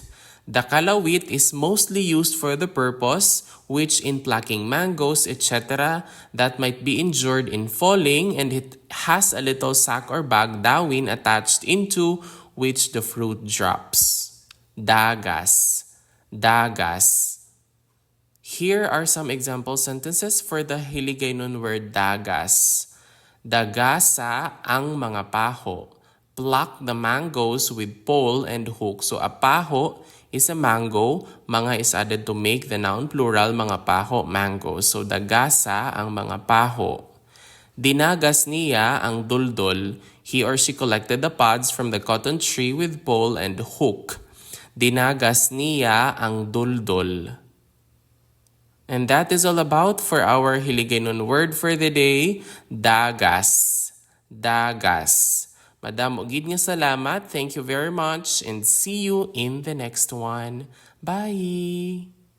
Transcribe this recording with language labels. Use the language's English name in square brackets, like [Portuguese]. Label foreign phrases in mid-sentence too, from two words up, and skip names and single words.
[English] The kalawit is mostly used for the purpose which in plucking mangoes, etc. that might be injured in falling, and it has a little sack or bag dawin attached into which the fruit drops. [Hiligaynon] Dágas. Dágas. [English] Here are some example sentences for the Hiligaynon word dágas. [Hiligaynon] Dagasa ang mga paho. [English] Pluck the mangoes with pole and hook. So a paho is a mango. Mga is added to make the noun plural, [Hiligaynon] mga paho, [English] mangoes. [Hiligaynon] So dagasa ang mga paho. Dinagas niya ang duldol. [English] He or she collected the pods from the cotton tree with pole and hook. [Hiligaynon] Dinagas niya ang duldol. [English] And that is all about for our Hiligaynon word for the day, [Hiligaynon] dágas. Dágas. Madam ugid nga salamat. [English] Thank you very much and see you in the next one. Bye!